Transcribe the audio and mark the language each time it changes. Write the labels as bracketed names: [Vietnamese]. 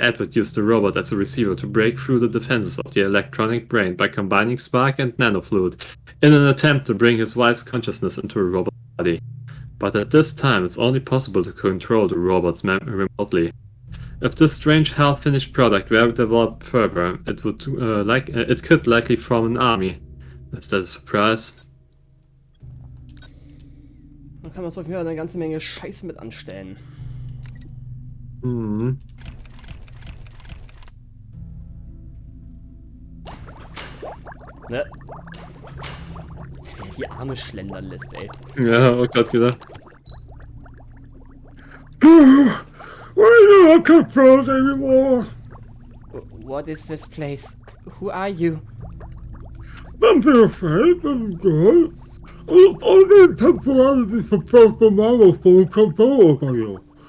[English] Edward used the robot as a receiver to break through the defenses of the electronic brain by combining spark and nanofluid in an attempt to bring his wife's consciousness into a robot body. But at this time, it's only possible to control the robot's memory remotely. If this strange half-finished product were developed further, it could likely form an army. Is that a surprise? [German] Da kann man so eine ganze Menge Scheiße mit anstellen. Mhm. Ne? Wie er die Arme schlendern lässt, ey. Ja, auch grad gedacht. [English] Why do I control anymore? What is this place? Who are you? Don't be afraid, I'm good. Only temporarily suppress the nanophone control over you.